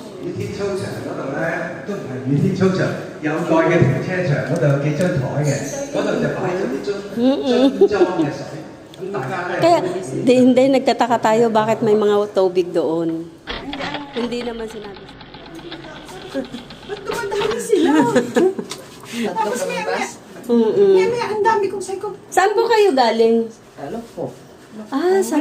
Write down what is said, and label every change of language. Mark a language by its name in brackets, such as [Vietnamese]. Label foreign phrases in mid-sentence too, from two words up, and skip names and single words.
[Cantonese] 雨天操場嗰度咧，都唔係雨天操場，有蓋嘅停車場嗰度有幾張台嘅，嗰度就擺咗啲樽裝嘅水。咁大家咧， [Filipino] Kaya, hindi nagtataka tayo bakit may mga tubig doon. Hindi naman sinabi. Ba't dumadami sila? Tapos maya-maya, Mm-mm. maya-maya, ang dami kong psycho. Saan po kayo galing? Ano po? Ah, sa